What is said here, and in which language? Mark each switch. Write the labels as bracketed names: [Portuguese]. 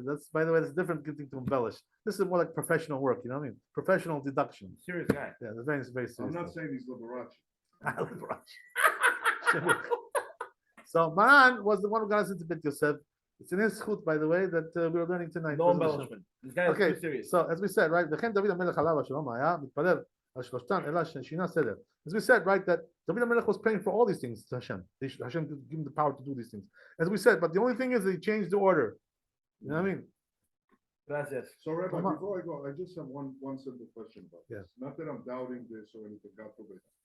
[English] That's, by the way, it's a different thing to embellish. This is more like professional work. You know what I mean? Professional deduction. Serious guy. Yeah, that's very serious. I'm not stuff. saying he's Liberace. So Maran was the one who got us into Bet Yosef. It's in his chut, by the way, that we were learning tonight. No embellishment. This guy is Okay, too serious. so as we said, right, [Hebrew] וכן דוד המלך עליו השלום היה מתפלל על שלושתן אלא ששינה סדר. [English] As we said, right, that David HaMelech was praying for all these things to Hashem. Hashem could give him the power to do these things. As we said, but the only thing is that he changed the order. You know what I mean? [Spanish] Gracias. [English] So Rabbi, Come on. before I go, I just have one simple question about this. Not that I'm doubting this or anything, God forbid.